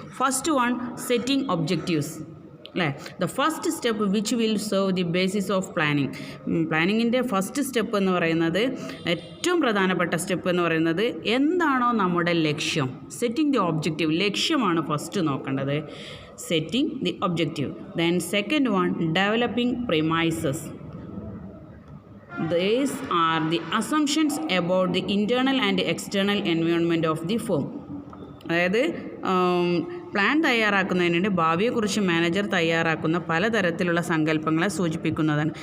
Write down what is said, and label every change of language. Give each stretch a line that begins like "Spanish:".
English: First one, setting objectives, അല്ലേ? The first step which will serve the basis of planning.
Malayalam: പ്ലാനിങ്ങിൻ്റെ first step എന്ന് പറയുന്നത്, ഏറ്റവും പ്രധാനപ്പെട്ട step എന്ന് പറയുന്നത് എന്താണോ നമ്മുടെ ലക്ഷ്യം,
English: setting the objective,
Malayalam: ലക്ഷ്യമാണ് ഫസ്റ്റ് നോക്കേണ്ടത്.
English: Setting the objective. Then second one, developing premises. These are the assumptions about the internal and external environment of the firm.
Malayalam: അതായത് പ്ലാൻ തയ്യാറാക്കുന്നതിന് ഭാവിയെക്കുറിച്ച് മാനേജർ തയ്യാറാക്കുന്ന പലതരത്തിലുള്ള സങ്കല്പങ്ങളെ സൂചിപ്പിക്കുന്നതാണ്.